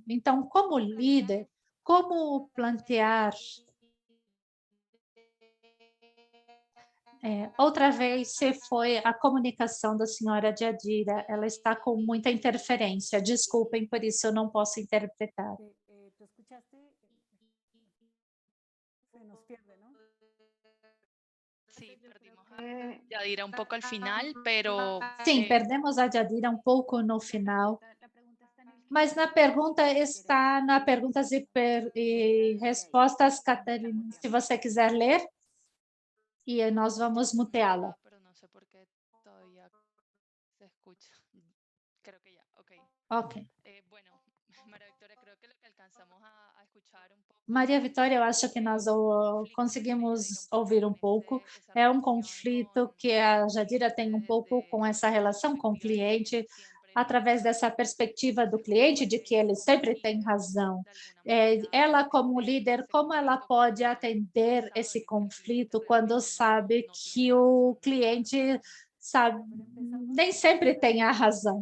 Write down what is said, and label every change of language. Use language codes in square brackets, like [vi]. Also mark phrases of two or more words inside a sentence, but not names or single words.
[pt] Então, como líder, como plantear outra vez, se foi a comunicação da senhora Yadira, ela está com muita interferência. Desculpem, por isso eu não posso interpretar. [es] ¿Tú escuchaste? Se nos pierde, ¿no? Sí, perdimos a Yadira un poco al final, pero... [pt] Sim, perdemos a Yadira um pouco no final, mas na pergunta está na perguntas e respostas, Catarina, se você quiser ler, e nós vamos muteá-la. [es] Pero no sé por qué todavía se escucha. Creo que ya, ok. Ok. Bueno, María Victoria, creo que lo que alcanzamos a escuchar un poco... [pt] Maria Vitória, eu acho que nós conseguimos ouvir um pouco. É um conflito que a Yadira tem um pouco com essa relação com o cliente, através dessa perspectiva do cliente, de que ele sempre tem razão. Ela, como líder, como ela pode atender esse conflito quando sabe que o cliente nem sempre tem a razão?